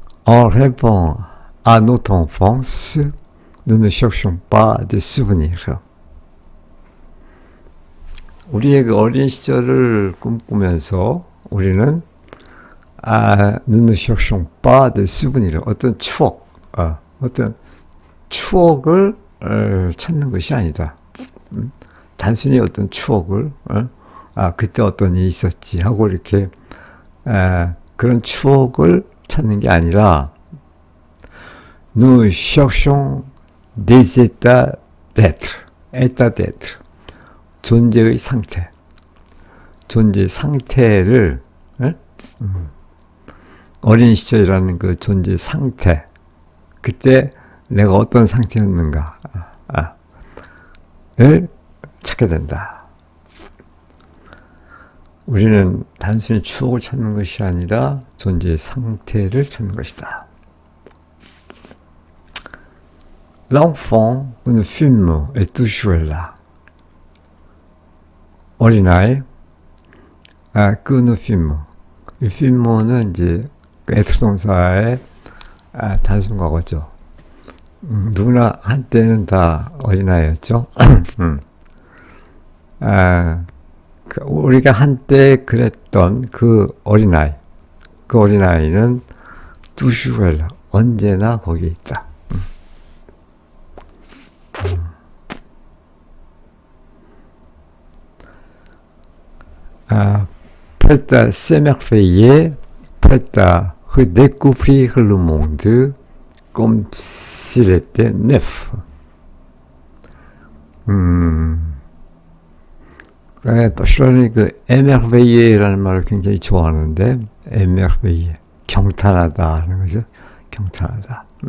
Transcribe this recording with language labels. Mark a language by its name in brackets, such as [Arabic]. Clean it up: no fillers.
[French] En rêvant à notre enfance, nous ne cherchons pas des souvenirs. [Korean] 우리의 그 어린 시절을 꿈꾸면서 우리는 [French] nous ne cherchons pas des souvenirs. [Korean] 어떤 추억, 어떤 추억을 찾는 것이 아니다. 단순히 어떤 추억을 그때 어떤 일이 있었지 하고 이렇게 그런 추억을 찾는 게 아니라 [French] nous cherchons des états d'être, état d'être, [Korean] 존재의 상태, 존재의 상태를 어린 시절이라는 그 존재의 상태, 그때 내가 어떤 상태였는가를 찾게 된다. 우리는 단순히 추억을 찾는 것이 아니라 존재의 상태를 찾는 것이다. [French] L'enfant ne fume est toujours là. [Korean] 어린아이, [French] que ne fume. [Korean] 이 fume는 이제 être 동사의 단순과거죠. 누구나 한때는 다 어린아이였죠. 우리가 한때 그랬던 그 어린아이는 toujours 언제나 거기에 있다. [French] Prête à s'émerveiller, prête à redécouvrir le monde comme s'il était neuf. [Korean] 바실론이 그 émerveiller라는 말을 굉장히 좋아하는데, émerveiller, 경탄하다 하는 거죠. 경탄하다.